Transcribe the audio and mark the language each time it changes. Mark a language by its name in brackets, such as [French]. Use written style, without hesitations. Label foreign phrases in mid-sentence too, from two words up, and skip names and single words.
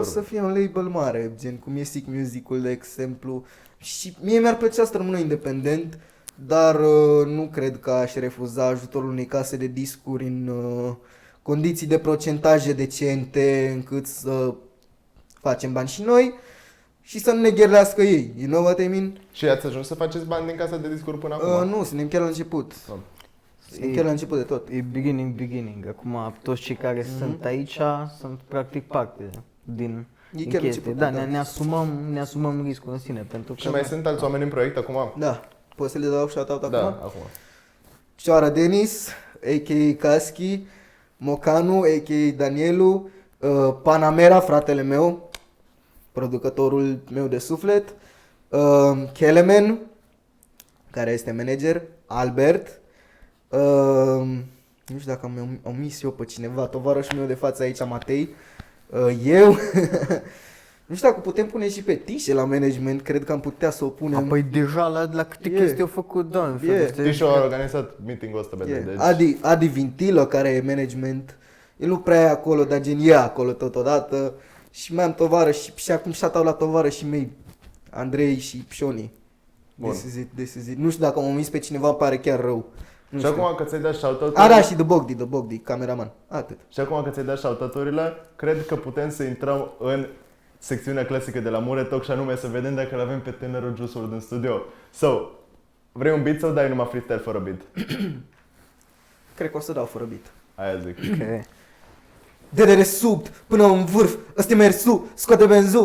[Romanian] să fie un label mare, gen cum e Sick Music-ul, de exemplu. Și mie mi-ar plăcea să rămână independent, dar nu cred că aș refuza ajutorul unei case de discuri în condiții de procentaje decente încât să facem bani și noi și să nu ne gherlească ei. [English] You know what I mean? [Romanian] Și ați ajuns să faceți bani din casa de discuri până acum? Nu, suntem chiar la început. Suntem chiar la început de tot. E beginning. Acum toți cei care sunt aici sunt practic parte din chiar chestie. început, Da, da. ne asumăm riscul în sine. Pentru că Și mai sunt alți oameni în proiect acum? Da. Poți să le dau shout-out acum? Da, acum. Cioara Denis, a.k.a. Kaschi, Mocanu, a.k.a. Danielu, Panamera, fratele meu, producătorul meu de suflet, Kelemen, care este manager, Albert. Nu știu dacă am omis eu pe cineva, tovarășul meu de față aici, Matei. Eu. Nu știu dacă putem pune și pe Tișe la management, cred că am putea să o punem. Păi deja la câte chestii au făcut, da, în felul ăsta. Tișu a organizat meeting-ul ăsta, deci... Adi Vintilă, care e management, el nu prea e acolo, dar gen e acolo totodată. Și mai am tovarăși și acum shout-out la tovarășii mei, Andrei și Pșoni. [English] This is it. [Romanian] Nu știu dacă am omis pe cineva, pare chiar rău. Și acum că ți-ai dat shout-out-urile... Da, și The Bogdi, cameraman. Atât. Și acum că ți-ai dat shout-out-urile, cred că putem să intrăm în secțiunea clasică de la Mure Talk și anume să vedem dacă îl avem pe tânărul Juice WRLD în studio. So, vrei un beat sau dai numai freestyle fără beat? Cred că o să dau fără beat. Aia zic. Ok. De dedesubt până în vârf, ăsta e mersul, scoate benzu.